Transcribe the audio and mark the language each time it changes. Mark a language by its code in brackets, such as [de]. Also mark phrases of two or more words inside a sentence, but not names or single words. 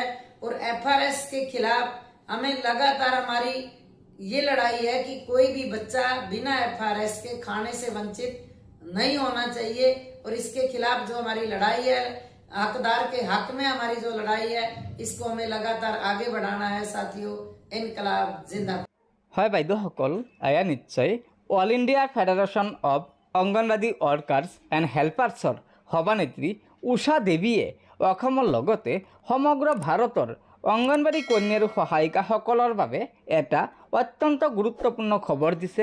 [hi] और FRS के खिलाफ हमें लगातार हमारी ये लड़ाई है कि कोई भी बच्चा बिना FRS के खाने से वंचित नहीं होना चाहिए। और इसके खिलाफ जो हमारी लड़ाई है, हकदार के हक में हमारी जो लड़ाई है, इसको हमें लगातार आगे बढ़ाना है। साथियों, इनकलाब जिंदाबाद। [as] হয় বাইদেউসকল, এয়া নিশ্চয় অল ইণ্ডিয়া ফেডাৰেশ্যন অৱ অংগনবাদী ৱৰ্কাৰ্ছ এণ্ড হেল্পাৰ্ছৰ সভানেত্ৰী ঊষা দেৱীয়ে অসমৰ লগতে সমগ্ৰ ভাৰতৰ অংগনবাড়ী কৰ্মী আৰু সহায়িকাসকলৰ বাবে এটা অত্যন্ত গুৰুত্বপূৰ্ণ খবৰ দিছে।